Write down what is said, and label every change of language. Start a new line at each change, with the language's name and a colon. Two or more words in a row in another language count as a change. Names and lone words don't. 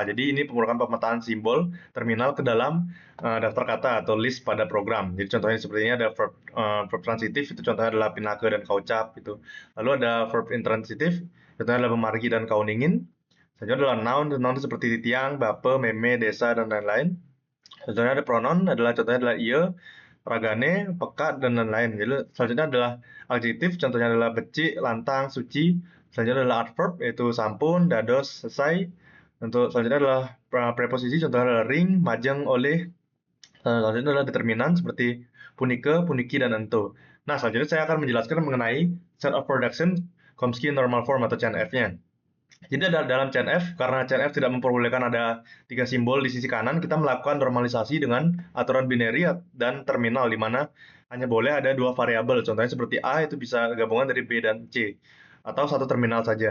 Indonesian: Jadi ini merupakan pemetaan simbol terminal ke dalam daftar kata atau list pada program. Jadi contohnya seperti ini ada verb transitif, itu contohnya adalah
Balinese: pinake dan kaucap
Indonesian: gitu. Lalu ada verb intransitif, contohnya adalah
Balinese: memargi dan kauningin.
Indonesian: Selanjutnya adalah noun itu seperti
Balinese: tiang, bape, meme, desa,
Indonesian: dan lain-lain. Contohnya ada pronoun, contohnya adalah
Balinese: ia, ragane, pekat,
Indonesian: dan lain-lain. Jadi selanjutnya adalah adjektif, contohnya adalah
Balinese: becik, lantang, suci.
Indonesian: Selanjutnya adalah adverb, yaitu
Balinese: sampun, dados,
Indonesian: selesai. Untuk selanjutnya adalah preposisi, contohnya adalah
Balinese: ring, majeng,
Indonesian: oleh. Selanjutnya adalah determinan seperti
Balinese: punike, puniki,
Indonesian: dan ento. Nah, selanjutnya saya akan menjelaskan mengenai
English: set of production
Indonesian: Chomsky normal form atau CNF-nya. Jadi dalam CNF, karena CNF tidak memperbolehkan ada 3 simbol di sisi kanan, kita melakukan normalisasi dengan aturan binary dan terminal, di mana hanya boleh ada 2 variabel. Contohnya seperti A itu bisa gabungan dari B dan C, atau satu terminal saja.